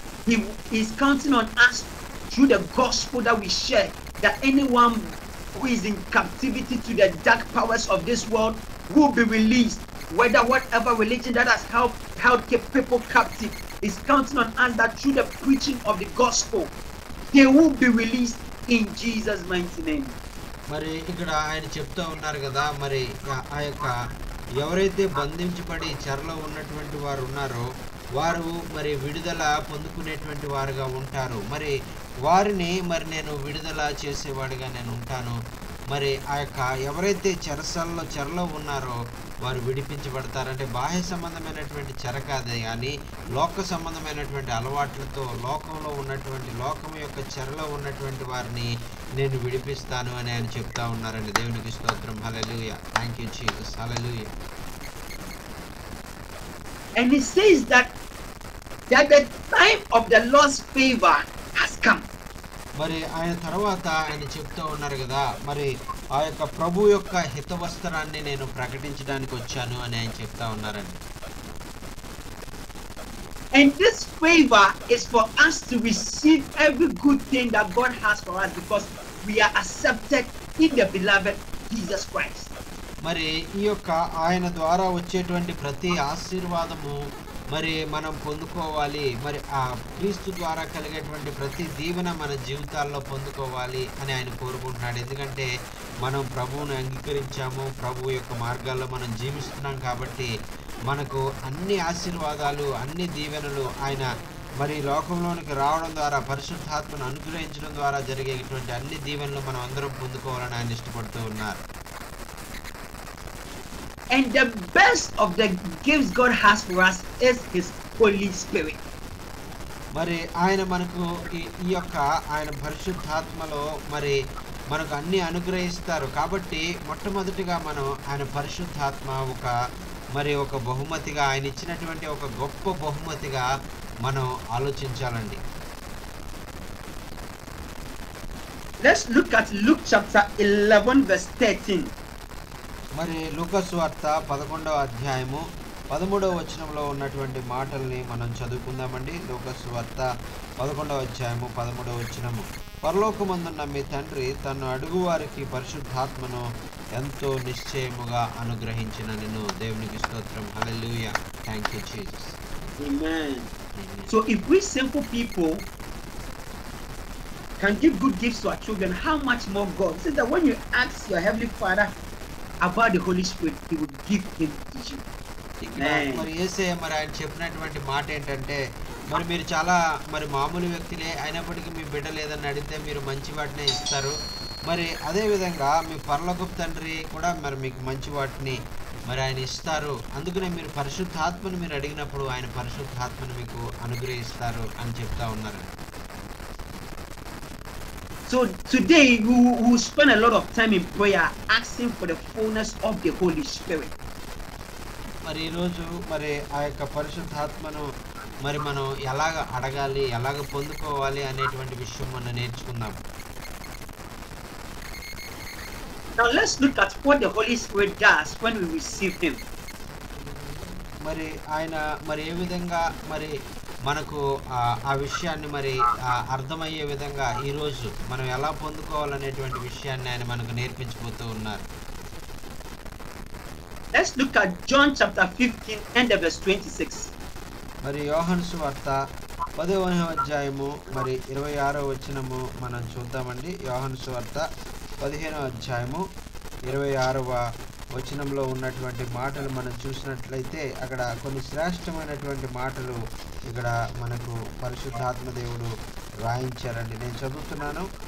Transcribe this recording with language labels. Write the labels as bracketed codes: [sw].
[en] He is counting on us through the gospel that we share, that anyone who is in captivity to the dark powers of this world will be released. Whatever religion that has held people captive is counting on us that through the preaching of the gospel, they will be released in Jesus' mighty name. [te] మరి ఇక్కడ ఆయన చెప్తా ఉన్నారు కదా, మరి ఆ యొక్క ఎవరైతే బంధించబడి చెరలో ఉన్నటువంటి వారు ఉన్నారో వారు మరి విడుదల పొందుకునేటువంటి వారుగా ఉంటారు. మరి వారిని మరి నేను విడుదల చేసేవాడిగా నేను ఉంటాను. మరి ఆ యొక్క ఎవరైతే చెరలో ఉన్నారో వారు విడిపించబడతారంటే బాహ్య సంబంధమైనటువంటి చెర కాదే కానీ లోక సంబంధమైనటువంటి అలవాట్లతో లోకంలో ఉన్నటువంటి లోకం యొక్క చెరలో ఉన్నటువంటి వారిని నేను విడిపిస్తాను అని ఆయన చెప్తా ఉన్నారండి. దేవునికి స్తోత్రం. హల్లెలూయా. [en] Thank you Jesus. [te] Hallelujah. [en] And he says that the time of the Lord's favor has come. [te] మరి ఆయన తర్వాత ఆయన చెప్తూ ఉన్నారు కదా, మరి ఆ యొక్క ప్రభు యొక్క హితవస్త్రాన్ని నేను ప్రకటించడానికి వచ్చాను అని ఆయన చెప్తా ఉన్నారండి. [en] And this favor is for us to receive every good thing that God has for us because we are accepted in the beloved Jesus Christ. [te] మరి ఈ యొక్క ఆయన ద్వారా వచ్చేటువంటి ప్రతి ఆశీర్వాదము మరి మనం పొందుకోవాలి. మరి ఆ క్రీస్తు ద్వారా కలిగేటువంటి ప్రతి దీవెన మన జీవితాల్లో పొందుకోవాలి అని ఆయన కోరుకుంటున్నాడు. ఎందుకంటే మనం ప్రభువును అంగీకరించాము, ప్రభు యొక్క మార్గాల్లో మనం జీవిస్తున్నాం కాబట్టి మనకు అన్ని ఆశీర్వాదాలు అన్ని దీవెనలు ఆయన మరి లోకంలోనికి రావడం ద్వారా పరిశుద్ధాత్మను అనుగ్రహించడం ద్వారా జరిగేటువంటి అన్ని దీవెనలు మనం అందరం పొందుకోవాలని ఆయన ఇష్టపడుతూ ఉన్నారు. [en] And the best of the gifts God has for us is His Holy Spirit. [te] మరి ఆయన మనకు ఈ యొక్క ఆయన పరిశుద్ధాత్మలో మరి మనకు అన్ని అనుగ్రహిస్తారు కాబట్టి మొట్టమొదటిగా మనం ఆయన పరిశుద్ధాత్మ ఒక బహుమతిగా ఆయన ఇచ్చినటువంటి ఒక గొప్ప బహుమతిగా మనం ఆలోచించాలండి. [en] Let's look at Luke chapter 11 verse 13. [te] మరి లూకా సువార్త 11వ అధ్యాయము 13వ వచనంలో ఉన్నటువంటి మాటల్ని మనం చదువుకుందామండి. లూకా సువార్త 11వ అధ్యాయము 13వ వచనము. పరలోకమందున్న మీ తండ్రి తను అడుగు వారికి పరిశుద్ధాత్మను ఎంతో నిశ్చయముగా అనుగ్రహించిన నేను. దేవునికి స్తోత్రం. హల్లెలూయా. [en] Thank you Jesus. Amen. So if we simple people can give good gifts to our children, how much more God? It says that when you ask your Heavenly Father about the Holy Spirit, He will give Him to you. [te] మరి యేసయ్య మరి ఆయన చెప్పినటువంటి మాట ఏంటంటే మరి మీరు చాలా మరి మామూలు వ్యక్తులే అయినప్పటికీ మీ బిడ్డలు ఏదన్నా అడిగితే మీరు మంచి వాటినే ఇస్తారు. మరి అదేవిధంగా మీ పరలోకపు తండ్రి కూడా మరి మీకు మంచి వాటిని మరి ఆయన ఇస్తారు. అందుకనే మీరు పరిశుద్ధాత్మను మీరు అడిగినప్పుడు ఆయన పరిశుద్ధాత్మను మీకు అనుగ్రహిస్తారు అని చెప్తా ఉన్నారు. [en] So today we will spend a lot of time in prayer asking for the fullness of the Holy Spirit. [te] మరి ఈరోజు మరి ఆ యొక్క పరిశుద్ధాత్మను మరి మనం ఎలాగ అడగాలి, ఎలాగ పొందుకోవాలి అనేటువంటి విషయం మనం నేర్చుకుందాం. [en] Now let's look at what the Holy Spirit does when we receive Him. [te] మరి ఆయన మరి ఏ విధంగా మరి మనకు ఆ విషయాన్ని మరి అర్థమయ్యే విధంగా ఈరోజు మనం ఎలా పొందుకోవాలనేటువంటి విషయాన్ని ఆయన మనకు నేర్పించబోతూ ఉన్నారు. [en] Let's look at John chapter 15 and verse 26. [te] మరి యోహాను సువార్త 10వ అధ్యాయము మరి 26వ వచనము మనం చూద్దామండి. యోహాను సువార్త 15వ అధ్యాయము 26వ వచనంలో ఉన్నటువంటి మాటలు మనం చూసినట్లయితే అక్కడ కొన్ని శ్రేష్టమైనటువంటి మాటలు ఇక్కడ మనకు పరిశుద్ధాత్మ దేవుడు రాయించారండి. నేను చదువుతున్నాను.